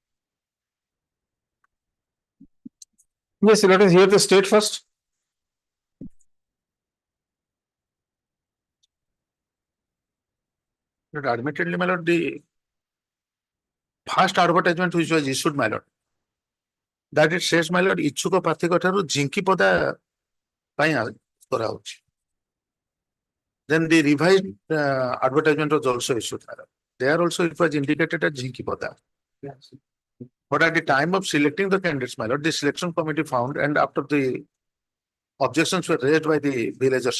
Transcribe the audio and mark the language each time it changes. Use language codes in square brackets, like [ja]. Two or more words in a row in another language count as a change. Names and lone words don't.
[en] Yes, let us hear the state first. But admittedly, my lord, the first advertisement which was issued, my lord, that it says, my lord, [or] ଇଚ୍ଛୁକ ପ୍ରାର୍ଥୀଙ୍କ ଠାରୁ ଝିଙ୍କି ପଦା ପାଇଁ କରାହଉଛି. [en] Then the revised advertisement was also issued. There also it was indicated as ঝিঙ্কি পদা. But at the time of selecting the candidates, my lord, the selection committee found, and after the objections were raised by the villagers.